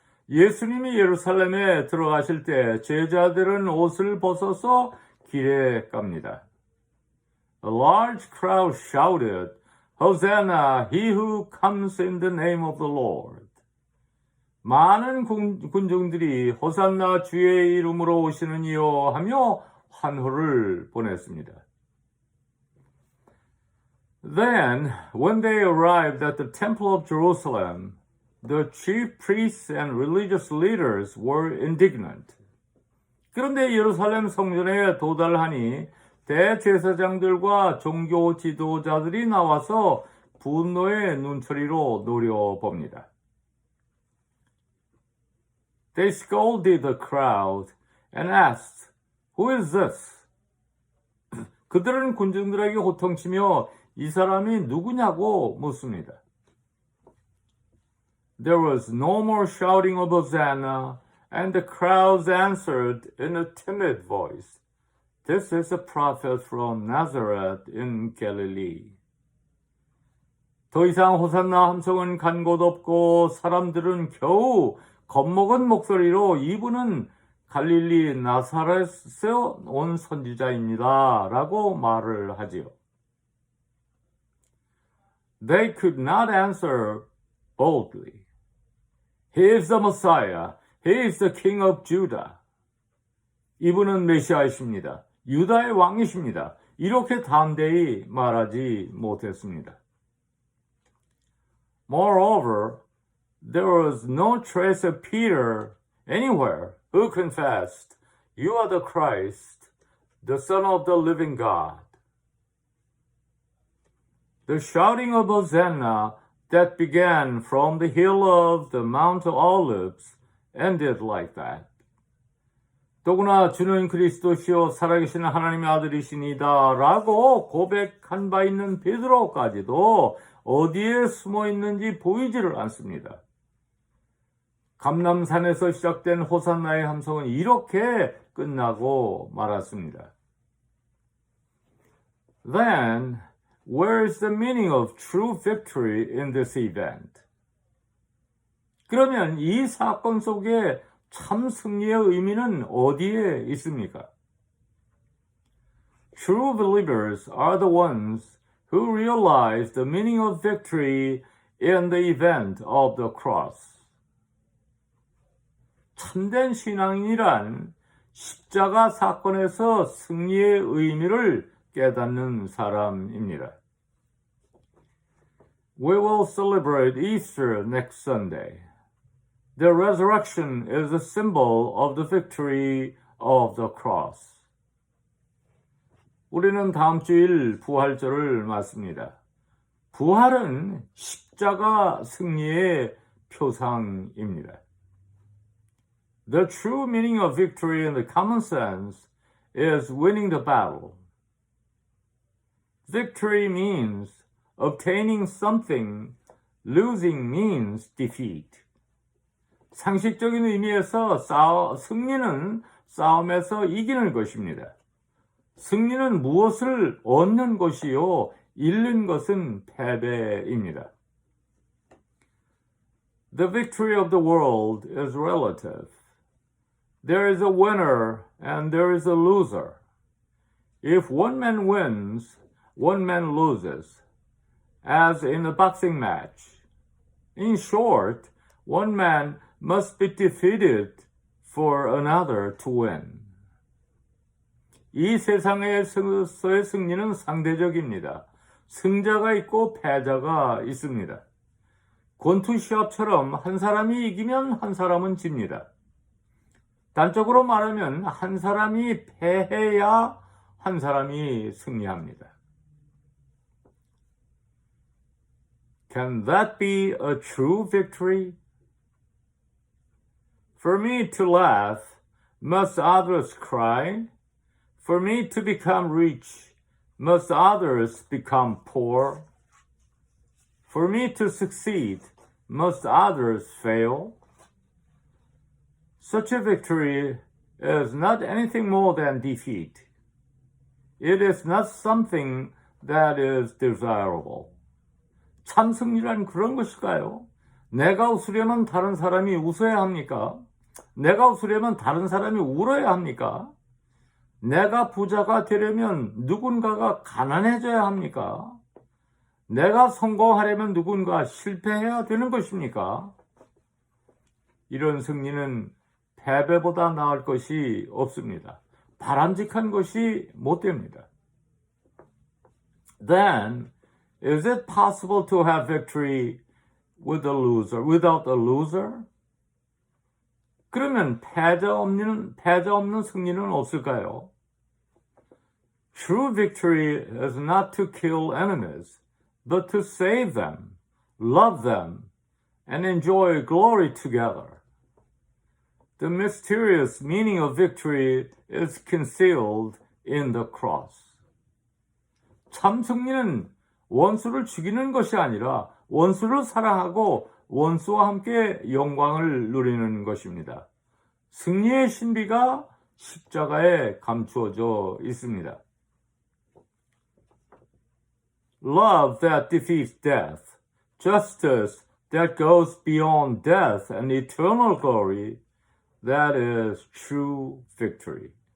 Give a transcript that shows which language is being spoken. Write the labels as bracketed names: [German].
[Korean] 예수님이 예루살렘에 들어가실 때 제자들은 옷을 벗어서 길에 갑니다. [English] A large crowd shouted, Hosanna, he who comes in the name of the Lord. [Korean] 많은 군중들이 호산나 주의 이름으로 오시는 이여 하며 환호를 보냈습니다. [English] Then, when they arrived at the temple of Jerusalem, the chief priests and religious leaders were indignant. [Korean] 그런데 예루살렘 성전에 도달하니 대제사장들과 종교 지도자들이 나와서 분노의 눈초리로 노려봅니다. [English] They scolded the crowd and asked, Who is this? [Korean] 그들은 군중들에게 호통치며 이 사람이 누구냐고 묻습니다. [English] There was no more shouting of Hosanna, and the crowds answered in a timid voice, This is a prophet from Nazareth in Galilee. [Korean] 더 이상 호산나 함성은 간 곳 없고 사람들은 겨우 겁먹은 목소리로 이분은 갈릴리 나사렛에서 온 선지자입니다. 라고 말을 하지요. [English] They could not answer boldly. He is the Messiah. He is the King of Judah. [Korean] 이분은 메시아이십니다. 유다의 왕이십니다. 이렇게 담대히 말하지 못했습니다. [English] Moreover, there was no trace of Peter anywhere who confessed, You are the Christ, the Son of the living God. The shouting of Hosanna that began from the hill of the Mount of Olives ended like that. [Korean] 더구나 주는 그리스도시요 살아계신 하나님의 아들이시니다 라고 고백한 바 있는 베드로까지도 어디에 숨어 있는지 보이지를 않습니다. 감람산에서 시작된 호산나의 함성은 이렇게 끝나고 말았습니다. [English] Then, where is the meaning of true victory in this event? [Korean] 그러면 이 사건 속에 참 승리의 의미는 어디에 있습니까? [English] True believers are the ones who realize the meaning of victory in the event of the cross. [Korean] 참된 신앙인이란 십자가 사건에서 승리의 의미를 깨닫는 사람입니다. [English] We will celebrate Easter next Sunday. The resurrection is a symbol of the victory of the cross. [Korean] 우리는 다음 주일 부활절을 맞습니다. 부활은 십자가 승리의 표상입니다. [English] The true meaning of victory in the common sense is winning the battle. Victory means obtaining something Losing means defeat. [Korean] 상식적인 의미에서 승리는 싸움에서 이기는 것입니다. 승리는 무엇을 얻는 것이요, 잃는 것은 패배입니다. [English] The victory of the world is relative. There is a winner and there is a loser. If one man wins, one man loses, as in a boxing match. In short, one man must be defeated for another to win. [Korean] 이 세상에서의 승리는 상대적입니다. 승자가 있고 패자가 있습니다. 권투 시합처럼 한 사람이 이기면 한 사람은 집니다. 단적으로 말하면 한 사람이 패해야 한 사람이 승리합니다. [English] Can that be a true victory? For me to laugh, must others cry? For me to become rich, must others become poor? For me to succeed, must others fail? Such a victory is not anything more than defeat. It is not something that is desirable. [Korean] 참 승리란 그런 것일까요? 내가 웃으려면 다른 사람이 웃어야 합니까? 내가 웃으려면 다른 사람이 울어야 합니까? 내가 부자가 되려면 누군가가 가난해져야 합니까? 내가 성공하려면 누군가 실패해야 되는 것입니까? 이런 승리는 패배보다 나을 것이 없습니다. 바람직한 것이 못 됩니다. [English] Then, is it possible to have victory with a loser, without a loser? [Korean] 그러면 패자 없는 승리는 없을까요? [English] True victory is not to kill enemies, but to save them, love them, and enjoy glory together. The mysterious meaning of victory is concealed in the cross. [Korean] 참 승리는 원수를 죽이는 것이 아니라 원수를 사랑하고 원수와 함께 영광을 누리는 것입니다. 승리의 신비가 십자가에 감추어져 있습니다. [English] Love that defeats death, justice that goes beyond death and eternal glory, that is true victory.